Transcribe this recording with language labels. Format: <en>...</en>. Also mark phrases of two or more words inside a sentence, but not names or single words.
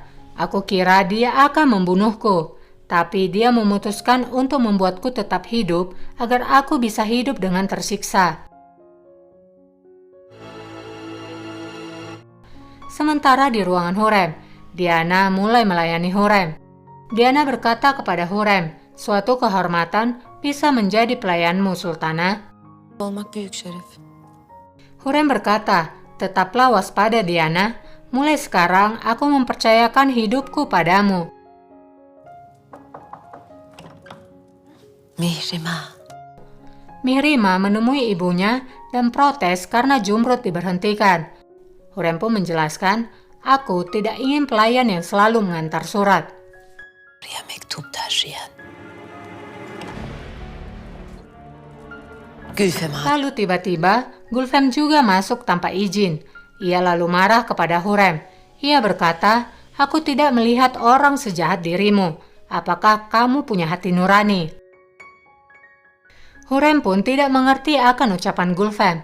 <id>Aku kira dia akan membunuhku. Tapi dia memutuskan untuk membuatku tetap hidup agar aku bisa hidup dengan tersiksa. Sementara di ruangan Hurrem, Diana mulai melayani Hurrem. Diana berkata kepada Hurrem, suatu kehormatan bisa menjadi pelayanmu, Sultana.</id> <tr>Olmak büyük şeref.</tr> <id>Hurrem berkata, tetaplah waspada Diana. Mulai sekarang aku mempercayakan hidupku padamu. Mihrima. Mihrima menemui ibunya dan protes karena Jumrud diberhentikan. Hurrem pun menjelaskan, aku tidak ingin pelayan yang selalu mengantar surat.</id> <tr>Buraya mektup taşıyan. Gülfem Hatun.</tr> <id>Lalu tiba-tiba Gulfem juga masuk tanpa izin. Ia lalu marah kepada Hurrem. Ia berkata, aku tidak melihat orang sejahat dirimu. Apakah kamu punya hati nurani? Hurrem pun tidak mengerti akan ucapan Gulfem.</id>